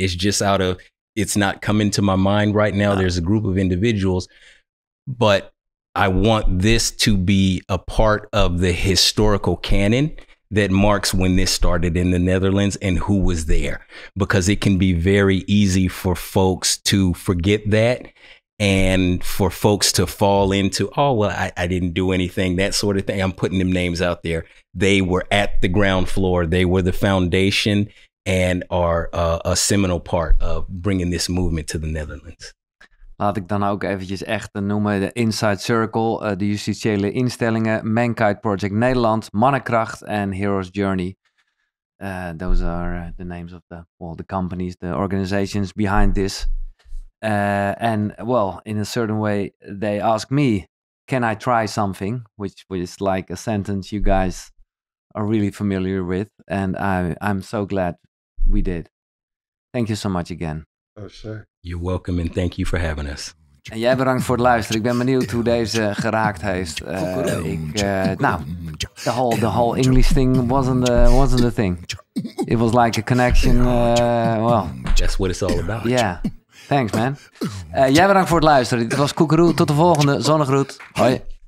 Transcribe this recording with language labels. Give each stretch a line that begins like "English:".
English: It's just out of, it's not coming to my mind right now. There's a group of individuals, but I want this to be a part of the historical canon that marks when this started in the Netherlands and who was there, because it can be very easy for folks to forget that and for folks to fall into, oh, well, I didn't do anything, that sort of thing. I'm putting them names out there. They were at the ground floor. They were the foundation and are a seminal part of bringing this movement to the Netherlands.
Dutch: Laat ik dan ook eventjes echt noemen de Inside Circle, de justitiële instellingen, Mankind Project Nederland, Mannenkracht en Hero's Journey.
English: Those are the names of the companies, the organizations behind this. And well, in a certain way, they ask me, can I try something? Which is like a sentence you guys are really familiar with. And I'm so glad we did. Thank you so much again. Oh, sure. You're welcome and thank you for having us.
Dutch: En jij bedankt voor het luisteren. Ik ben benieuwd hoe deze geraakt heeft.
English: The whole English thing wasn't a thing. It was like a connection. That's what it's all about. Yeah. Thanks, man.
Dutch: Jij bedankt voor het luisteren. Dit was KUKURU. Tot de volgende. Zonnegroet. Hoi.